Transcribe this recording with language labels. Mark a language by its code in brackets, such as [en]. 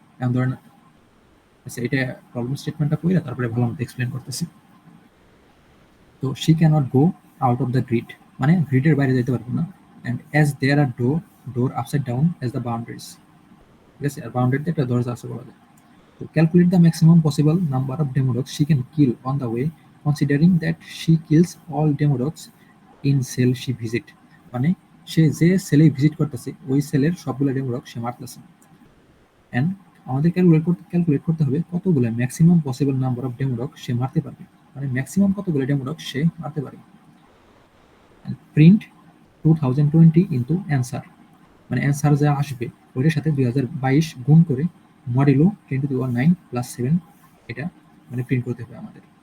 [bn] এখন ধরেন আচ্ছা এটা প্রবলেম স্টেটমেন্টটা পড়ে তারপরে ভালো মতো এক্সপ্লেন করতেছি। [en] তো she cannot go out of the grid, [bn] মানে গ্রিডের বাইরে যেতে পারবো না, [en] And as there are door upside down as the boundaries, ঠিক আছে। [bn] আর বাউন্ডারিতে একটা দরজা আছে বলা যায়। [en] To calculate the maximum possible number of demo dogs she can kill on the way, considering that she kills all demo dogs in cell she visit, [bn] মানে সে যে সেলে ভিজিট করতেছে ওই সেলের সবগুলো ডেমো ডগ সে মারতেছে। এন্ড আমাদের ক্যালকুলেট করতে হবে কতগুলো maximum possible number of demo dog সে মারতে পারবে, মানে ম্যাক্সিমাম কতগুলো ডেমো ডগ সে মারতে পারবে। প্রিন্ট 2020 ইনটু অ্যান্সার, মানে অ্যান্সার যা আসবে ওইটার সাথে 2022 গুণ করে মডেলো 10 to the power 9 plus 7 এটা মানে প্রিন্ট করতে হবে আমাদের।